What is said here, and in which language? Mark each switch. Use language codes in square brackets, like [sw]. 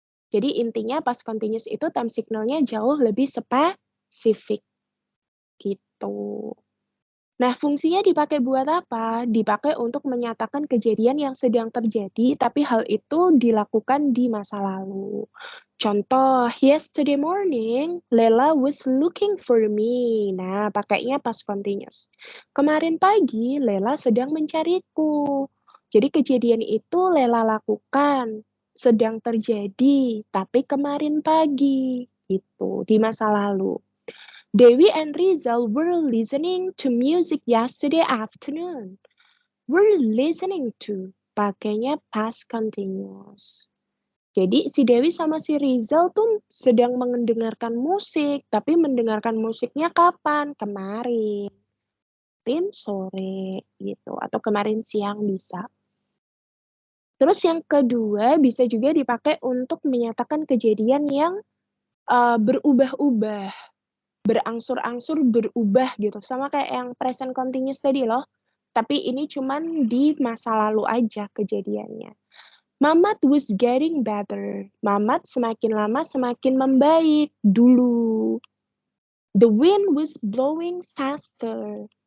[id] Jadi intinya past continuous itu time signal-nya jauh lebih spesifik, gitu. Nah, fungsinya dipakai buat apa? Dipakai untuk menyatakan kejadian yang sedang terjadi, tapi hal itu dilakukan di masa lalu. Contoh, [en] yesterday morning, Lela was looking for me. [id] Nah, pakainya past continuous. Kemarin pagi, Lela sedang mencariku. Jadi kejadian itu Lela lakukan, sedang terjadi, tapi kemarin pagi. Gitu, di masa lalu. [en] Dewi and Rizal were listening to music yesterday afternoon. Were listening to, [id] pakainya past continuous. Jadi si Dewi sama si Rizal tuh sedang mendengarkan musik, tapi mendengarkan musiknya kapan? Kemarin sore gitu, atau kemarin siang bisa. Terus yang kedua bisa juga dipakai untuk menyatakan kejadian yang berubah-ubah. Berangsur-angsur berubah gitu, sama kayak yang present continuous tadi loh. Tapi ini cuman di masa lalu aja kejadiannya. [en] Mamat was getting better. [id] Mamat semakin lama semakin membaik dulu. [en] The wind was blowing faster.